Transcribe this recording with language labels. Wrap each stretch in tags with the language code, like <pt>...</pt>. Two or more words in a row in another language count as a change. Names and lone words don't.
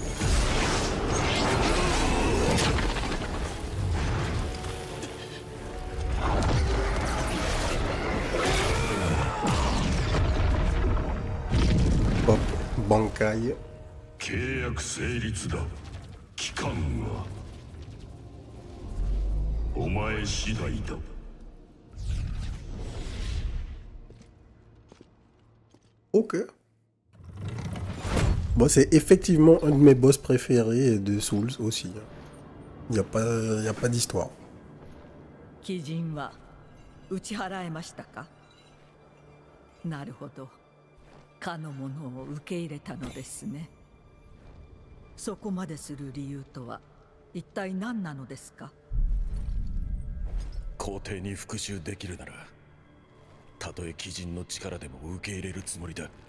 <ja>挽回。契約成立だ。期間はお前次第だ。</ja> <fr>Ok. Bon, c'est effectivement un de mes boss préférés de Souls aussi. Il n'y a pas d'histoire.</fr> <ja>鬼人は打ち払えましたか？なるほど。かのものを受け入れたのですね。そこまでする理由とは一体何なのですか？皇帝に復讐できるなら、たとえ鬼人の力でも受け入れるつもりだ。</ja>